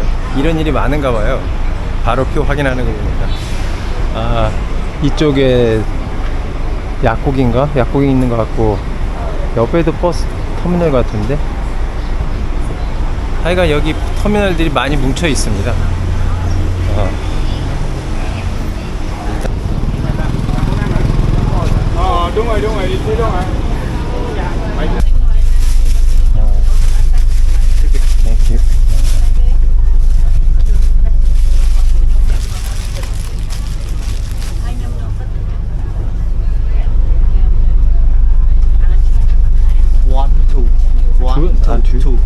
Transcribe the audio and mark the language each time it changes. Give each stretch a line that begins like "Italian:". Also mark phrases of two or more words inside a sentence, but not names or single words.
Korean: 이런 일이 많은가 봐요. 바로 표 확인하는 거 보니까. 이쪽에 약국이 있는 것 같고 옆에도 버스 터미널 같은데. 하여간 여기 터미널들이 많이 뭉쳐 있습니다.
Vietnamese: đúng rồi đi phía đó hả?
English: Thank you. Two.